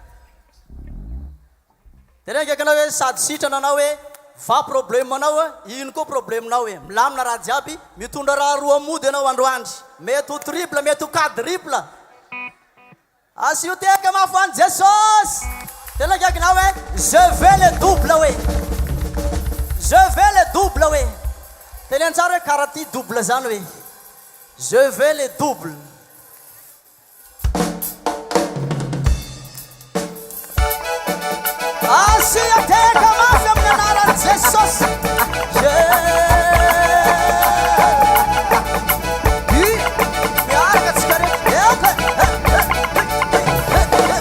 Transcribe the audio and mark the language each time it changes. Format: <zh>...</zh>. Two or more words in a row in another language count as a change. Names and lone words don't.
<mg>tena ndraiky anao hoe sady sitrana anao hoe fa problème anao ino koa problème-nao hoe milamina raha jiaby mitondra raha roa mody anao androandry mety ho triple mety ho quadruple asio teka mafany Jesosy tena ndraiky anao hoe</mg> <fr>je vais le double</fr> <mg>hoe tena antsara hoe karaha ty double zany hoe</mg> <fr>je vais le double</fr> <mg>asia teka mafy amin'ny anarany Jesosy miaraka tsika rehetra</mg>